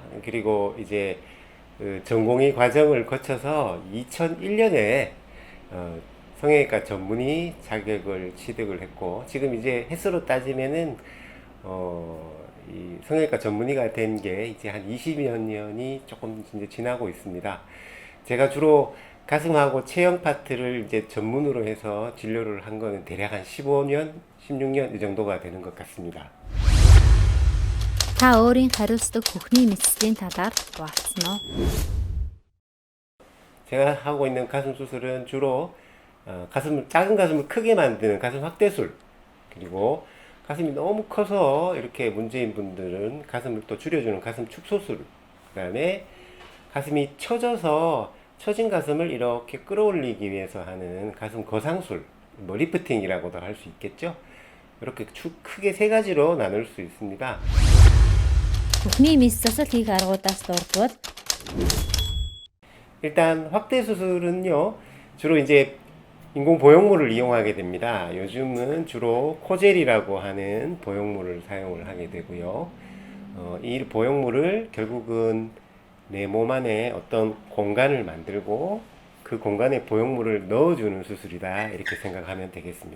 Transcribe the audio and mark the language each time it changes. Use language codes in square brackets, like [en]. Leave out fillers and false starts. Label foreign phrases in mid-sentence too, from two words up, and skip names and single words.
[ko] 그리고 이제 전공의 과정을 거쳐서 2001년에 성형외과 전문의 자격을 취득을 했고, 지금 이제 횟수로 따지면은 이 성형외과 전문의가 된 게 이제 한 20여 년이 조금 이제 지나고 있습니다. 제가 주로 가슴하고 체형 파트를 이제 전문으로 해서 진료를 한 거는 대략 한 15년, 16년 이 정도가 되는 것 같습니다. [mn] Та өөрийн хариуцдаг хөхний мэдслийн талаар хуваалцсан уу? [ko] 제가 하고 있는 가슴 수술은 주로 작은 가슴을 크게 만드는 가슴 확대술, 그리고 가슴이 너무 커서 이렇게 문제인 분들은 가슴을 또 줄여주는 가슴 축소술, 그 다음에 가슴이 처져서 처진 가슴을 이렇게 끌어올리기 위해서 하는 가슴 거상술, 뭐 리프팅이라고도 할 수 있겠죠. 이렇게 크게 세 가지로 나눌 수 있습니다. [mn] Хөхний мэс засал хийх аргуудаас дурдвал [ko] 일단 확대 수술은요, 주로 이제 인공 보형물을 이용하게 됩니다. 요즘은 주로 코젤이라고 하는 보형물을 사용을 하게 되고요. 이 보형물을 결국은 내 몸 안에 어떤 공간을 만들고 그 공간에 보형물을 넣어주는 수술이다, 이렇게 생각하면 되겠습니다.